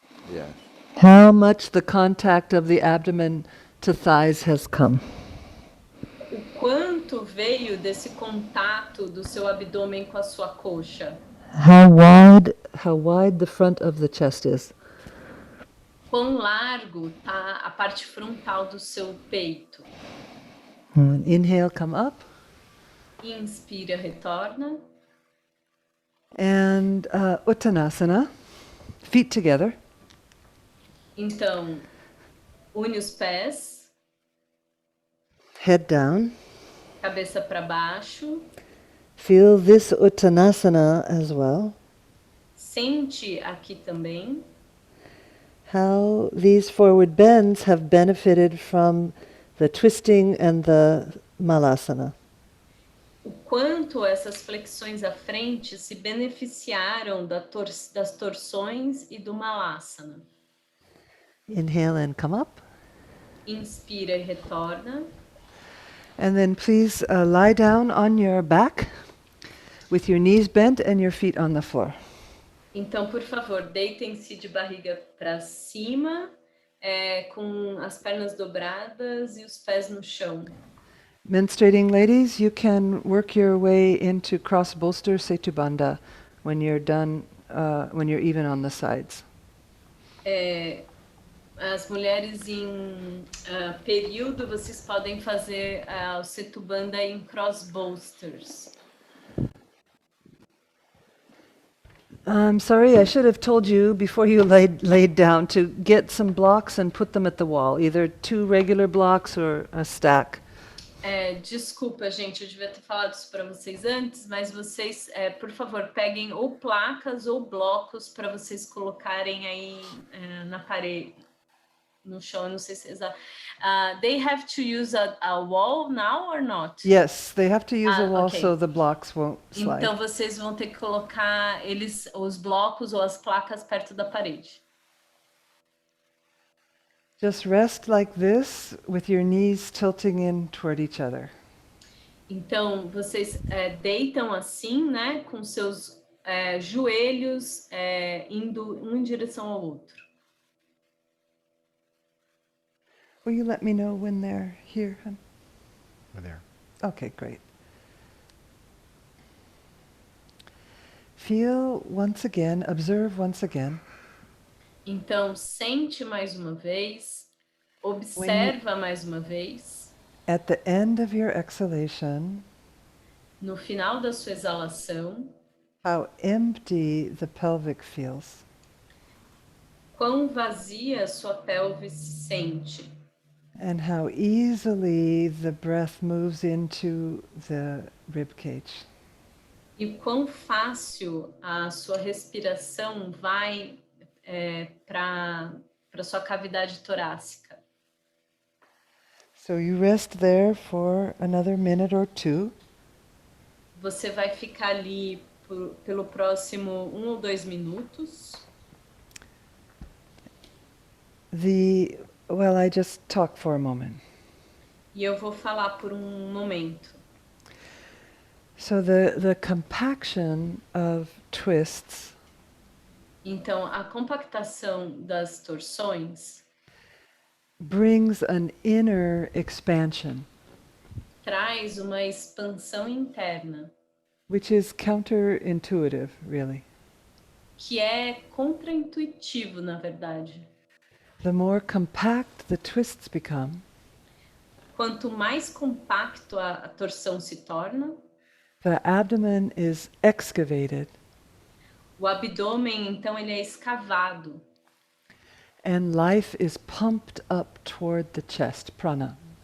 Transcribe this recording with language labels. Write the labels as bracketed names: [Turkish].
[English] Yeah. How much the contact of the abdomen to thighs has come. [Portuguese] O quanto quanto veio desse contato do seu abdômen com a sua coxa? [English] How wide the front of the chest is. [Portuguese] Quão largo tá a parte frontal do seu peito? [English] Inhale, come up. [Portuguese] Inspira, retorna. [English] And Uttanasana, feet together. [Portuguese] Então, une os pés, [English] Head down. [Portuguese] cabeça para baixo. [English] Feel this Uttanasana as well. [Portuguese] Sente aqui também [English] How these forward bends have benefited from the twisting and the malasana. [Portuguese] o quanto essas flexões à frente se beneficiaram das torções e do malasana. [English] Inhale and come up. [Portuguese] Inspira e retorna. [English] And then please lie down on your back with your knees bent and your feet on the floor. [Portuguese] Então, por favor, deitem-se de barriga para cima, com as pernas dobradas e os pés no chão. [English] Menstruating ladies, you can work your way into cross bolster setubandha when you're done, when you're even on the sides. [Portuguese] As mulheres em período, vocês podem fazer o setubandha em cross bolsters. [English] I'm sorry, I should have told you before you laid down to get some blocks and put them at the wall, either 2 regular blocks or a stack. [Portuguese] Desculpa, gente, eu devia ter falado isso para vocês antes, mas vocês, por favor, peguem ou placas ou blocos para vocês colocarem aí na parede, no chão, eu não sei se exato. [English] They have to use a wall now or not? Yes, they have to use a wall okay. so the blocks won't slide. [Portuguese] Então vocês vão ter que colocar os blocos ou as placas perto da parede. [English] Just rest like this with your knees tilting in toward each other. [Portuguese] Então vocês deitam assim, né, com seus joelhos indo um em direção ao outro. [English] Will you let me know when they're here, hon? Over there. Okay, great. Feel once again, observe once again. [Portuguese] Então, sente mais uma vez, observa mais uma vez. [English] At the end of your exhalation, [Portuguese] no final da sua exalação, [English] how empty the pelvic feels. [Portuguese] Quão vazia sua pelve se sente. [English] And how easily the breath moves into the rib cage. [Portuguese] E quão fácil a sua respiração vai para sua cavidade torácica. [English] So you rest there for another minute or 2. [Portuguese] Você vai ficar ali pelo próximo 1 ou 2 minutos. [English] Well, I just talk for a moment. [Portuguese] E eu vou falar por momento. [English] So the compaction of twists [Portuguese] Então, a compactação das torções [English] brings an inner expansion, [Portuguese] traz uma expansão interna, [English] which is counterintuitive, really. [Portuguese] que é contraintuitivo, na verdade. [English] The more compact the twists become, [Portuguese] quanto mais compacto a torção se torna, [English] the abdomen is excavated, [Portuguese] o abdômen, então, ele é escavado. [English] and life is pumped up toward the chest, prana.